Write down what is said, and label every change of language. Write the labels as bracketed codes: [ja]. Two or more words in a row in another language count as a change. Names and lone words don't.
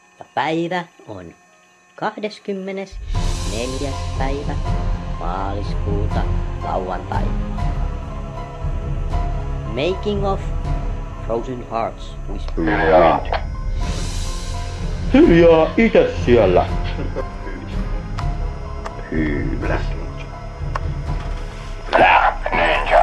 [fi] päivä on 24. päivä maaliskuuta, lauantai. [en] Making of Frozen Hearts with [fi] Hiljaa itse siellä. Hyvä. Ninja.